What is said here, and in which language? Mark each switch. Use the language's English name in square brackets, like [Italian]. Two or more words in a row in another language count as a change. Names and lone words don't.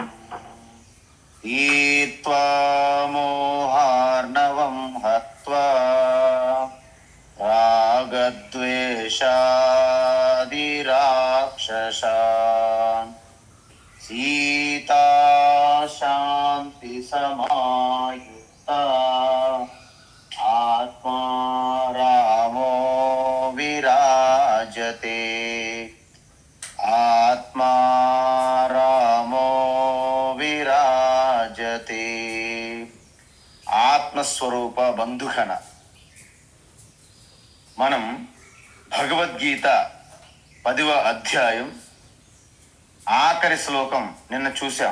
[Sanskrit] तीर्त्वा मोहार्णवं हत्वा रागद्वेषादिराक्षसान् सीता शान्ति समायुक्ता आत्मा रामो विराजते। आत्मा रामो విరాజతే. [Telugu] ఆత్మస్వరూప బంధుగణ, మనం భగవద్గీత 10వ అధ్యాయం ఆఖరి శ్లోకం నిన్న చూసాం.